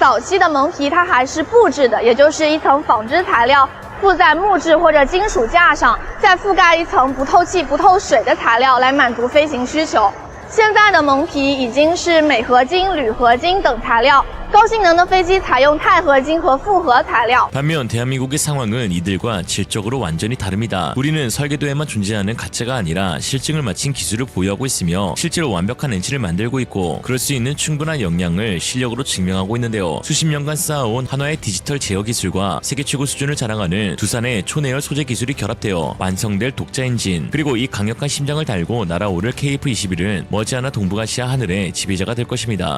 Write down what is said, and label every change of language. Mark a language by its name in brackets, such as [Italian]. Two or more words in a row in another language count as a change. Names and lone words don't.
[Chinese] 早期的蒙皮它还是布制的，也就是一层纺织材料附在木质或者金属架上，再覆盖一层不透气、不透水的材料来满足飞行需求。现在的蒙皮已经是镁合金、铝合金等材料，高性能的飞机采用钛合金和复合材料。 [Korean] 반면 대한민국의 상황은 이들과 질적으로 완전히 다릅니다. 우리는 설계도에만 존재하는 가짜가 아니라 실증을 마친 기술을 보유하고 있으며 실제로 완벽한 엔진을 만들고 있고 그럴 수 있는 충분한 역량을 실력으로 증명하고 있는데요. 수십 년간 쌓아온 한화의 디지털 제어 기술과 세계 최고 수준을 자랑하는 두산의 초내열 소재 기술이 결합되어 완성될 독자 엔진, 그리고 이 강력한 심장을 달고 날아오를 KF-21은 머지않아 동북아시아 하늘의 지배자가 될 것입니다.